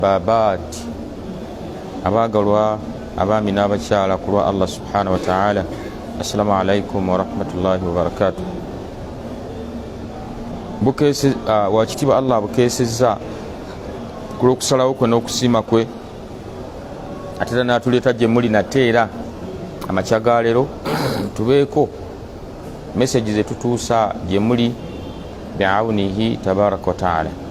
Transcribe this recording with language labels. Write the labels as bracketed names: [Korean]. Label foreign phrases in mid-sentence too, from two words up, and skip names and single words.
[Ganda] babat abagalwa abaami n'abakyala ku lwa [Arabic] الله سبحانه وتعالى، السلام عليكم ورحمة الله وبركاته. [Ganda] Wakitiibwa Allah abukeesezza ku lw'okusalawo kwe n'okusiima kwe, ate era n'atuleeta gye muli nate era amakya ga leero tubeeko meseji ze tutuusa gye muli [Arabic] بعونه تبارك وتعالى.